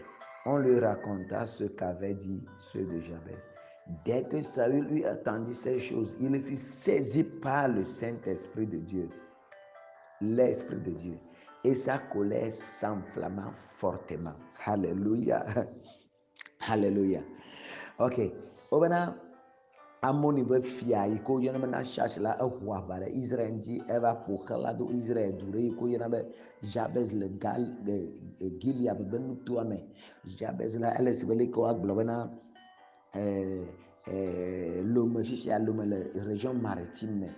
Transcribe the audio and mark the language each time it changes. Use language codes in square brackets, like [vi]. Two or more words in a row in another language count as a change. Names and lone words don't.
[fr] On lui raconta ce qu'avaient dit ceux de Jabez. Dès que Saül lui entendit ces choses, il fut saisi par le Saint-Esprit de Dieu, l'Esprit de Dieu, et sa colère s'enflamma fortement. Alléluia. Alléluia. Ok. [ee] Obena Amoni be fia yi ko yɔna be Nahash la eʋu aʋa ɖe Israel ŋuti eva ƒoxla do Israel du ɖe yi ko yɔna be Jabez le Gilead be nutoa me. Jabez la ele si be leke woagblɔ bena Lome fifia Lome le [fr] région maritime [ee] me.